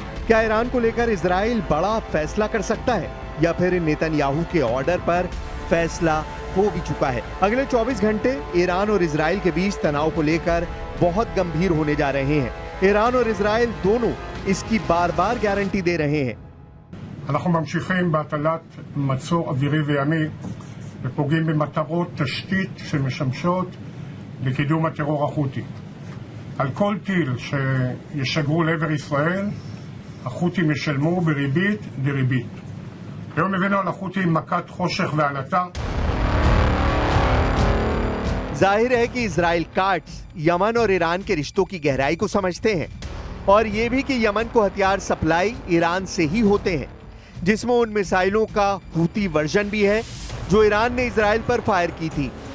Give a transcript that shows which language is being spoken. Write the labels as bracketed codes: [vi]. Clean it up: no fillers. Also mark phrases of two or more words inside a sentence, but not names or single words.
[hi] क्या ईरान को लेकर इजराइल बड़ा फैसला कर सकता है या फिर नेतन्याहू के ऑर्डर पर फैसला हो भी चुका है? अगले 24 घंटे ईरान और इजराइल के बीच तनाव को लेकर बहुत गंभीर होने जा रहे हैं। ईरान और इजराइल दोनों इसकी बार-बार गारंटी दे रहे हैं। [he] אנחנו ממשיכים בהטלת מצור אווירי וימי ופוגעים במטרות תשתית שמשמשות לקידום הטרור החותי. על כל טיל שישגרו לעבר ישראל, החות'ים ישלמו בריבית דריבית. היום הבאנו על החות'ים מכת חושך ועלטה. [hi] जाहिर है कि इजराइल कार्ड्स यमन और ईरान के रिश्तों की गहराई को समझते हैं और ये भी कि यमन को हथियार सप्लाई ईरान से ही होते हैं, जिसमें उन मिसाइलों का हूती वर्जन भी है जो ईरान ने इजराइल पर फायर की थी।